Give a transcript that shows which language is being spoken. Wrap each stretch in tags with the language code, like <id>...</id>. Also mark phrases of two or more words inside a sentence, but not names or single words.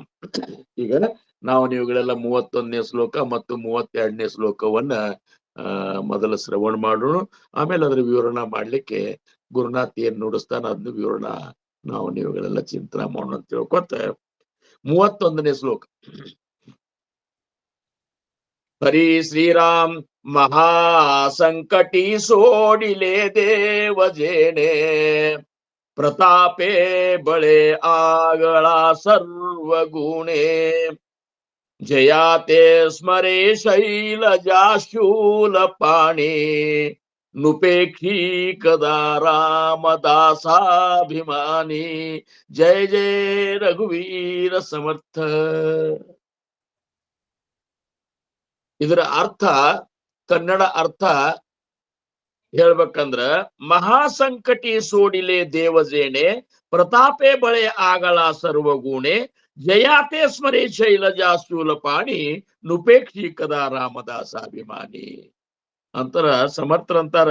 <kn>ಈಗ ನಾವು ನೀವುಗಳೆಲ್ಲ 31ನೇ ಶ್ಲೋಕ ಮತ್ತು 32ನೇ ಶ್ಲೋಕವನ್ನ ಮೊದಲ ಶ್ರವಣ ಮಾಡೋಣ. ಆಮೇಲೆ ಅದ್ರ ವಿವರಣೆ ಮಾಡ್ಲಿಕ್ಕೆ ಗುರುನಾಥ್ ಏನ್ ನುಡಿಸ್ತಾನ ಅದನ್ನ ವಿವರಣ ನಾವು ನೀವುಗಳೆಲ್ಲ ಚಿಂತನೆ ಮಾಡೋಣ ಅಂತ ತಿಳ್ಕೊತ 31ನೇ ಶ್ಲೋಕ.</kn> <mr>ಹರಿ ಶ್ರೀರಾಮ್ महासंकटी सोडिले देव जेणे प्रतापे बळे आगळा सर्व गुणे जया ते स्मरे शैलजाशूल पाणी नुपेक्षी कदा रामदासाभिमानी जय जय रघुवीर समर्थ.</mr> <kn>ಇದರ ಅರ್ಥ ಕನ್ನಡ ಅರ್ಥ ಹೇಳ್ಬೇಕಂದ್ರ</kn> <mr>महासंकटी सोडिले देवजेणे प्रतापे बळे आगळा सर्वगुणे जयाते स्मरे शैलजा शूलपाणी नुपेक्षीकदा रामदासाभिमानी</mr> <kn>ಅಂತರ ಸಮರ್ಥರಂತಾರ.</kn>